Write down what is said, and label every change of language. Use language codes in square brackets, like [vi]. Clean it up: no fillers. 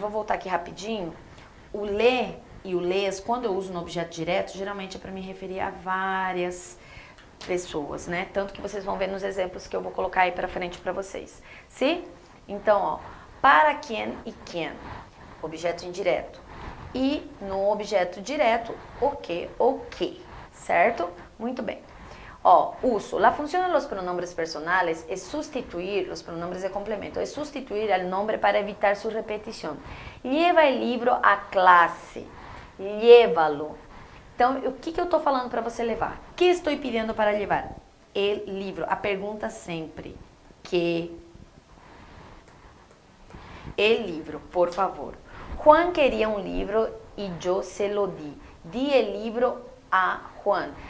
[pt] Vou voltar aqui rapidinho. O lê e o lês, quando eu uso no objeto direto, geralmente é para me referir a várias pessoas, né? Tanto que vocês vão ver nos exemplos que eu vou colocar aí para frente para vocês. Sim? Então, ó, para quem e quem, objeto indireto. E no objeto direto, o que ou que, certo? Muito bem. Ó, uso. [es] La función de los pronombres personales es sustituir, los pronombres de complemento, es sustituir al nombre para evitar su repetición. Lleva el libro a clase. Llévalo. [pt] Então, o que eu estou falando para você levar? O que estou pedindo para levar? El livro. A pergunta sempre. Que? [es] El livro, por favor. [pt] Juan queria um livro e eu [es] se lo di. Di el libro a Juan.